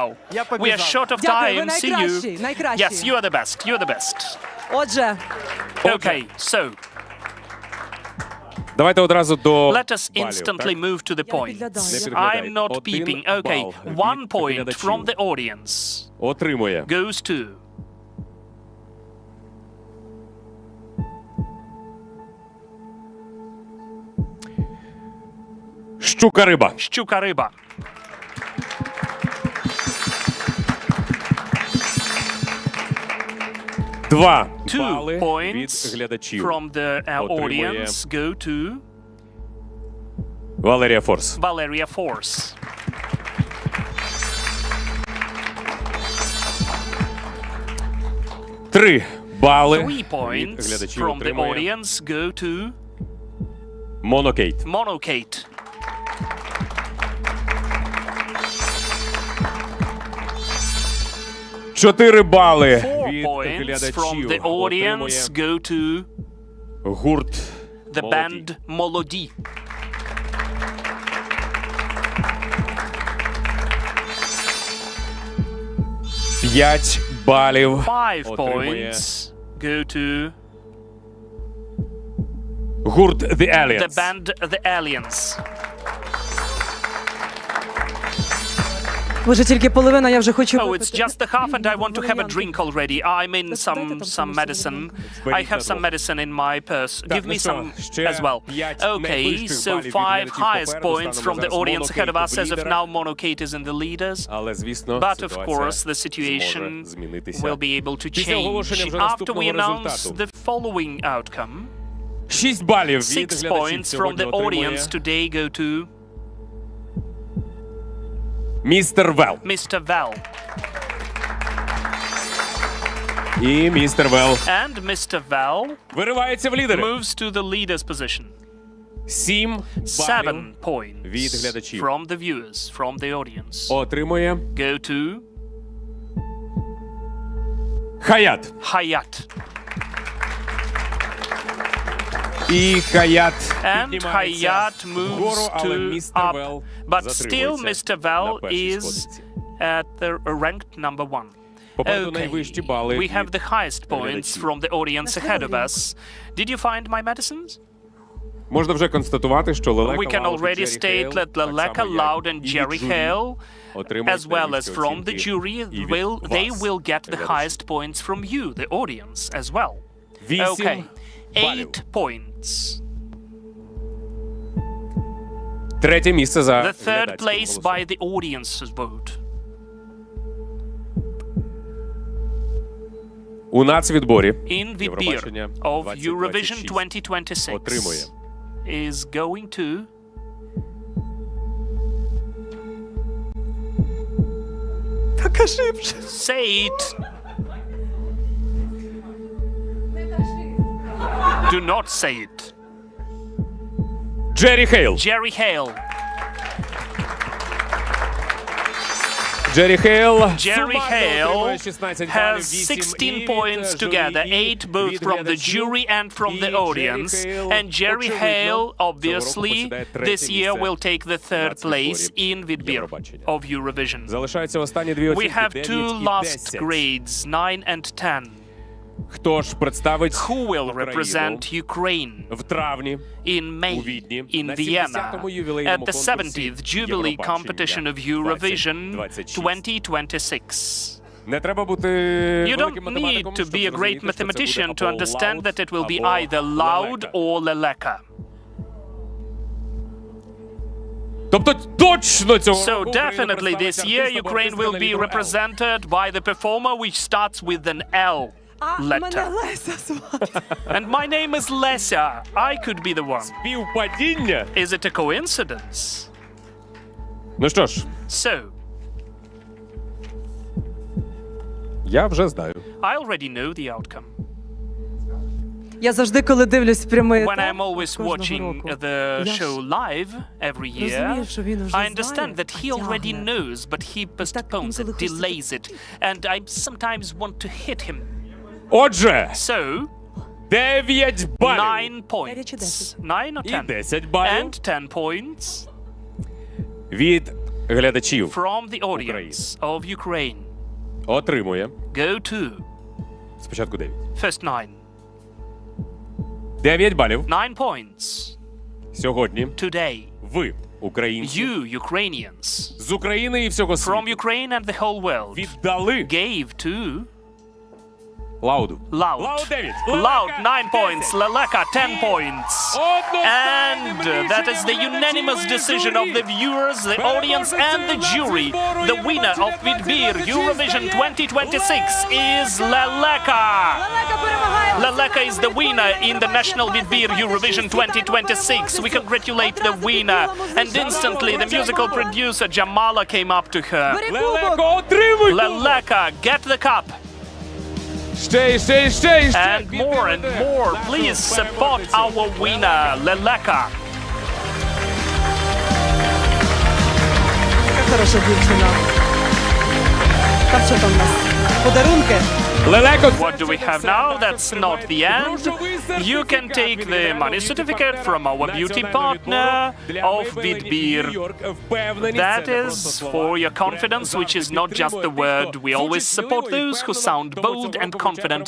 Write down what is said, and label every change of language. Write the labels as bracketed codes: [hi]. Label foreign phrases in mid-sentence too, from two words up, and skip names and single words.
[en] We are short of time. See you. Yes, you are the best. You are the best. Okay, so let us instantly move to the points. I'm not peeping. Okay, 1 point from the audience goes to [uk] Щука-риба. Щука-риба. Два [en] 2 points [uk] глядачів. [en] from the audience go to [uk] Валерія Форс. [en] Valeria Force. [uk] Три бали [en] 3 points [uk] від глядачів [en] from the [uk] отримує [en] audience go to [uk] Монокейт. [en] Monokate. [uk] Чотири бали [en] 4 [uk] від [en] points from [uk] глядачів [en] the audience [uk] отримує [en] go to [uk] гурт [en] the [uk] «Молоді». [en] band Molody. [uk] П'ять балів [en] 5 [uk] отримує [en] points go to [uk] Гурт The [en] the Aliens. band The Aliens. [uk] Може, тільки половина, я вже хочу [en] Oh, it's [uk] випити. [en] just the half and I want to have a drink already. I'm in some medicine. I have some medicine in my purse. Give me some as well. Okay, so 5 highest points from the audience ahead of us. As of now, Monokate is in the leaders. [uk] Але, звісно, [en] But of course, the [uk] ситуація [en] situation [uk] зможе змінитися. [en] will be able to [uk] Після оголошення [en] change [uk] вже [en] after we [uk] наступного [en] announce [uk] результату. [en] the following outcome. [uk] 6 балів від [en] 6 [uk] глядачів [en] points from [uk] сьогодні [en] the [uk] отримує [en] audience today go to [uk] містер Вел. [en] Mr. Val. [uk] І містер Вел [en] And Mr. Val [uk] виривається в лідери. [en] moves to the leader's position. [uk] 7 [en] 7 [uk] балів від [en] points [uk] глядачів. [en] from the viewers, from the audience. [uk] Отримує [en] Go to [uk] Хаят. [en] Hayat. [uk] І Хаят [en] And [uk] піднімається [en] Hayat [uk] вгору, [en] moves [uk] але [en] to [uk] містер [en] up. [uk] Вел [en] But still, [uk] затримується [en] Mr. Val [uk] на першій [en] is [uk] сходинці. [en] at the ranked number 1. [uk] Попереду найвищі бали [en] We have [uk] від [en] the highest points [uk] глядачів. [en] from the audience ahead of us. Did you find my medicines? [uk] Можна вже констатувати, що Лелека, [en] We can [uk] Лауд і [en] already [uk] Джері [en] state [uk] Хейл, [en] that [uk] так [en] Leleka, [uk] само, як [en] Loud and [uk] і [en] Jerry [uk] від журі, [en] Hale, [uk] отримують [en] as well as [uk] найвищі [en] from the [uk] оцінки [en] jury, [uk] і від [en] they [uk] вас, [en] will get the [uk] глядачі. [en] highest points from you, the audience, as well. [uk] 8 [en] Okay, [uk] балів. [en] 8 points. [uk] Третє місце за [en] The third [uk] глядацьким [en] place [uk] голосом. [en] by the audience's vote. [uk] У нацвідборі [en] In Vidbir [uk] Євробачення [en] of [uk] 2026 [en] Eurovision 2026 [uk] отримує [en] is going to [uk] Та кажи вже. [en] say it. Do not say it. [uk] Джері Хейл. [en] Jerry Hale. [uk] Джері Хейл [en] Jerry [uk] сумарно отримує [en] Hale [uk] 16 балів, [en] has [uk] 8 [en] 16 [uk] від [en] points [uk] журі, [en] together, [uk] і [en] 8 both [uk] від [en] from the [uk] глядачів. [en] jury and from [uk] І [en] the [uk] Джері [en] audience. [uk] Хейл, [en] And Jerry [uk] очевидно, [en] Hale, [uk] цього року [en] obviously, [uk] посідає третє [en] this year [uk] місце [en] will take the third [uk] нацвідборі [en] place in Vidbir [uk] Євробачення. [en] of Eurovision. [uk] Залишаються останні дві [en] We [uk] оцінки [en] have [uk] 9 [en] two [uk] і [en] last [uk] 10. [en] grades, 9 and 10. [uk] Хто ж представить [en] Who will [uk] Україну [en] represent Ukraine [uk] в травні [en] in May [uk] у Відні [en] in [uk] на [en] Vienna [uk] 70-му [en] at [uk] ювілейному [en] the [uk] конкурсі [en] 70th Jubilee competition of Eurovision 2026? [uk] Не треба бути [en] You [uk] великим [en] don't need [uk] математиком, [en] to [uk] щоб [en] be a [uk] зрозуміти, [en] great [uk] що це буде [en] mathematician to [uk] або [en] understand [uk] Loud, [en] that it will be [uk] або [en] either Loud [uk] Лелека. [en] or Leleka. [uk] Тобто точно цього [en] So [uk] року Україну [en] definitely this [uk] представить [en] year [uk] артист або [en] Ukraine [uk] артистка [en] will [uk] на [en] be [uk] літеру L. [en] represented by the performer which starts with an L [uk] А мене [en] letter. [uk] Леся звати. [en] And my name is Lesia. I could be the one. [uk] Співпадіння? [en] Is it a coincidence? [uk] Ну що ж, [en] So, [uk] я вже знаю. [en] I already know the outcome. [uk] Я завжди, коли дивлюсь прямий [en] When [uk] ефір [en] I'm always [uk] кожного [en] watching [uk] року, [en] the [uk] я ж [en] show live every year, [uk] розумію, що він уже [en] I understand [uk] знає, [en] that he [uk] а [en] already [uk] тягне. [en] knows, but he postpones it, [uk] інколи хочеться [en] delays it, and I sometimes want to hit him. [uk] Отже, [en] So, [uk] 9 балів [en] 9 [uk] 9 чи [en] points. [uk] 10? [en] 9 or [uk] і [en] 10? [uk] 10 балів [en] And 10 points [uk] від глядачів [en] from the audience of Ukraine. [uk] отримує [en] Go to [uk] спочатку 9. [en] first 9. [uk] 9 балів [en] 9 points [uk] сьогодні [en] today. [uk] ви, українці, [en] You, Ukrainians, [uk] з України і всього [en] from [uk] світу, [en] Ukraine and the whole world, [uk] віддали [en] gave to [uk] Лауду. [en] Loud. [uk] Лауд 9. [en] Loud 9 points, Leleka 10 points. And that is the unanimous decision of the viewers, the audience, and the jury. The winner of Vidbir Eurovision 2026 is Leleka. [uk] Лелека перемагає. [en] Leleka is the winner in the National Vidbir Eurovision 2026. We congratulate the winner. And instantly the musical producer Jamala came up to her. [uk] Бери Лелеко, кубок. отримуй! [en] Leleka, get the cup. [uk] Ще, і ще, і ще, і ще. [en] And more, please support our winner, Leleka. [uk] Яка хороша дівчина. Там що там у нас? Подарунки? Лелеко. [en] What do we have now? That's not the end. You can take the money certificate from our beauty partner of Vidbir. That is for your confidence, which is not just the word. We always support those who sound bold and confident.